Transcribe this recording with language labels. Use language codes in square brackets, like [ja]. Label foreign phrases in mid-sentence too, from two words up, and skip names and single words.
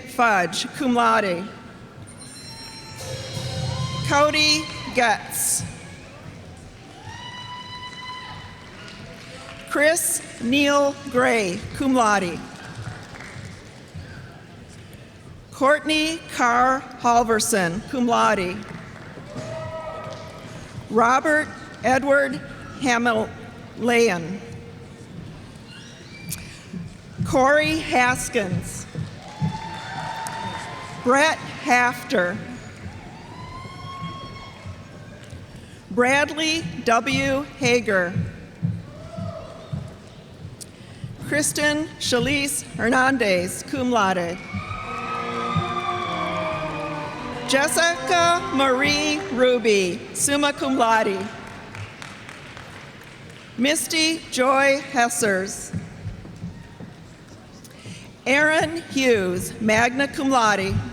[en] Fudge, [la] cum laude. [en] Cody Getz. Chris Neil Gray, [la] cum laude. [en] Courtney Carr Halverson, [la] cum laude. [en] Robert Edward Hamillayan. Corey Haskins. Brett Hafter. Bradley W. Hager. Kristen Shalise Hernandez, [la] cum laude. [en] Jessica Marie Ruby, [la] summa cum laude. [en] Misty Joy Hessers. Aaron Hughes, [la] magna cum laude.